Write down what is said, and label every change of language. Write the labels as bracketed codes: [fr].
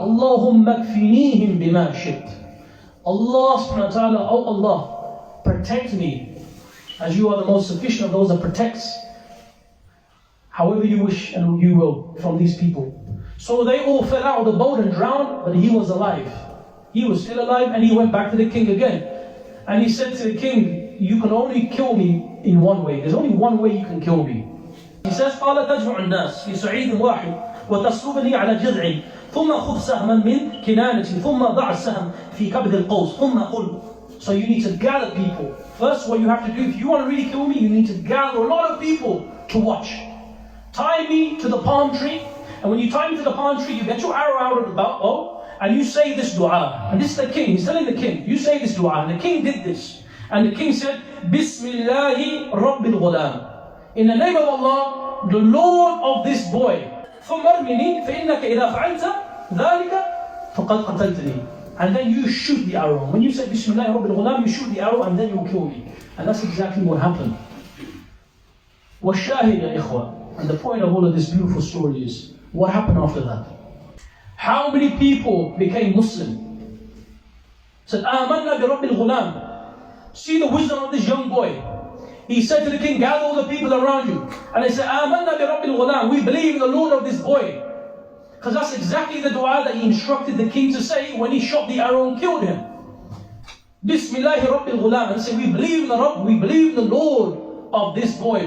[ar] Allahumma kfinihim bima shit. [en] Allah subhanahu wa ta'ala, oh Allah, protect me, as you are the most sufficient of those that protects, however you wish and you will, from these people. So they all fell out of the boat and drowned, but he was alive. He was still alive, and he went back to the king again. And he said to the king, you can only kill me in one way. There's only one way you can kill me. He says, [ar] قال تجمع الناس في صعيد واحد وتصلبني على جذع ثم خذ سهما من كنانة ثم ضع السهم في كبد القوس ثم قل. [en] So you need to gather people. First, what you have to do, if you want to really kill me, you need to gather a lot of people to watch. Tie me to the palm tree, and when you tie me to the palm tree, you get your arrow out of the bow, and you say this dua. And this is the king, he's telling the king, you say this dua. And the king did this. And the king said, Bismillahi Rabbil Ghulam. In the name of Allah, the Lord of this boy. [ar] ثم ارمني فإنك إذا فعلت ذلك فقد قتلتني. [en] And then you shoot the arrow. When you say Bismillah Rabbil Ghulam, you shoot the arrow and then you kill me. And that's exactly what happened. [ar] وَالشَّاهِدْ يَا إِخْوَةِ. [en] And the point of all of this beautiful story is, what happened after that? How many people became Muslim? Said, [ar] آمَنَّا بِرَبِّ الْغُلَامِ. [en] See the wisdom of this young boy. He said to the king, gather all the people around you. And they said, [ar] آمَنَّا بِرَبِّ الْغُلَامِ. [en] We believe in the Lord of this boy. Because that's exactly the dua that he instructed the king to say when he shot the arrow and killed him. Bismillahi Rabbil Ghulam. And say, we believe in the Rabb, we believe in the Lord of this boy.